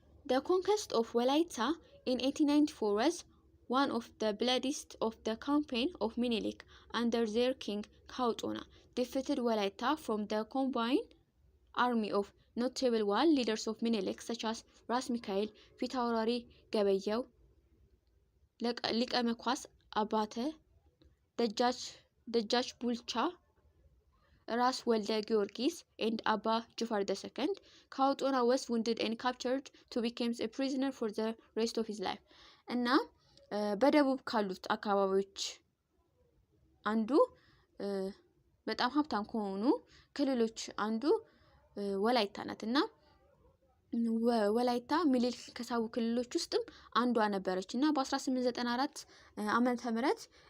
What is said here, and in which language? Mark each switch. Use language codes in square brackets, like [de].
[en] The conquest of Walaita in 1894 was one of the bloodiest of the campaign of Menelik under their king Kautona, defeated Walaita from the combined army of notable war leaders of Menelik such as Ras Mikael, Fitaurari Gabayew, Liqamekwas Abate, Dajjaj Bulcha, Ras Walde Georgis, and Abba Jufar II. Kautona was wounded and captured to become a prisoner for the rest of his life. [am] እና በደቡብ ካሉት አካባቢዎች አንዱ በጣም ሀብታም ከሆኑ ክልሎች አንዱ ወላይታ ናትና ወላይታ ሚኒሊክ ከሳቡ ክልሎች ውስጥም አንዷ ነበረችና በ1894 ዓመተ ምህረት